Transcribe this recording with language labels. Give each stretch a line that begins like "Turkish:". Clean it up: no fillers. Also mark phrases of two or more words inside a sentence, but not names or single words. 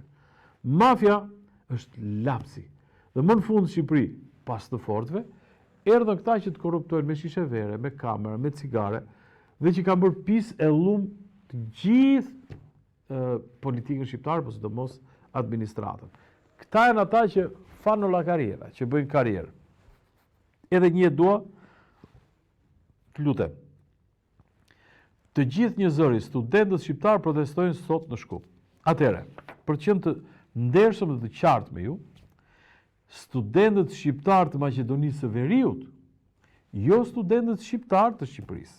Albanian: Mafia është lapsi. Dhe më në fund Shqipëri, pas të fortëve, erdhën këta që të korruptojnë me shishe vere, me kamera, me cigare, dhe që kanë bërë pis e lum të gjithë politikën shqiptarë, por sidomos administratën. Këta janë ata që
Italian: fanno la carriera,
Albanian: që bëjnë karrierë. Edhe një dua, të lutem. Të gjithë një zëri, studentët shqiptarë protestojnë sot në Shkup. Atere, për të qenë të ndershëm dhe të qartë me ju, studentët shqiptarë të Maqedonisë së Veriut, jo studentët shqiptarë të Shqipërisë.